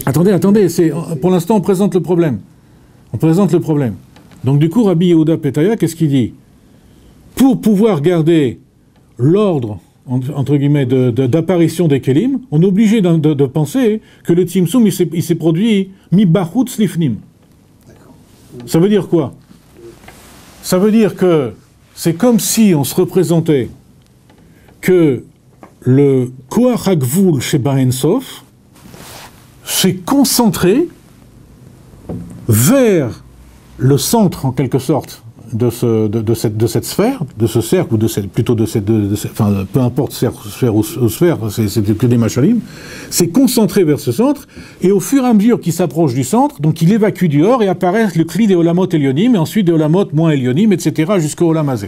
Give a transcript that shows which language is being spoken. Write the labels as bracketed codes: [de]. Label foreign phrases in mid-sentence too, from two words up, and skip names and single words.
[fr] Attendez, pour l'instant on présente le problème. Donc du coup, Rabbi Yehuda Petaya, qu'est-ce qu'il dit? Pour pouvoir garder l'ordre, entre guillemets, d'apparition des Kelim, on est obligé de penser que le Tzimtzum, il s'est produit [he] מבחוץ לפנים. [fr] Ça veut dire quoi? Ça veut dire que c'est comme si on se représentait que le [he] כח הגבול [fr] chez [he] אין סוף [fr] s'est concentré vers le centre, en quelque sorte, de cette sphère, de ce cercle, ou enfin, peu importe sphère ou sphère, c'est que des machalim, c'est concentré vers ce centre, et au fur et à mesure qu'il s'approche du centre, donc il évacue du hors, et apparaît le cli des [he] עולמות עליונים, [fr] et ensuite des Olamot moins Elyonim, etc., jusqu'au [he] עולם הזה.